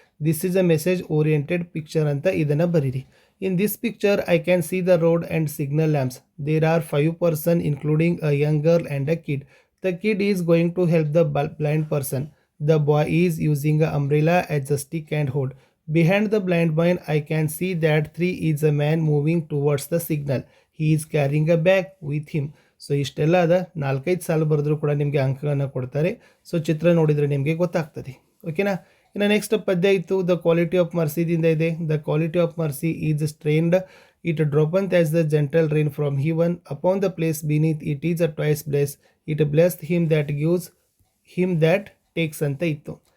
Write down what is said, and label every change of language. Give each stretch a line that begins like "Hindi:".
English: this is a message oriented picture
Kannada: ಅಂತ ಇದನ್ನು ಬರೀರಿ.
English: In this picture I can see the road and signal lamps. There are 5 person including a young girl and a kid. The kid is going to help the blind person. The boy is using an umbrella as a stick and hood. Behind the blind man, I can see that 3 is a man moving towards the signal. He is carrying a bag with him.
Kannada: So ಇಷ್ಟೆಲ್ಲ ಅದ 4-5 ಸಾಲು ಬರೆದ್ರೂ ಕೂಡ ನಿಮಗೆ ಅಂಕಗಳನ್ನು ಕೊಡ್ತಾರೆ. So ಚಿತ್ರ ನೋಡಿದರೆ ನಿಮಗೆ ಗೊತ್ತಾಗ್ತದೆ, ಓಕೆನಾ. ಇನ್ನು ನೆಕ್ಸ್ಟ್ ಪದ್ಯ ಇತ್ತು, ದ ಕ್ವಾಲಿಟಿ ಆಫ್ ಮರ್ಸಿದಿಂದ ಇದೆ.
English: the quality of mercy is strained, it droppeth as the gentle rain from heaven upon the place beneath it is a twice blest, it blessed him that gives him that takes
Kannada: ಅಂತ ಇತ್ತು.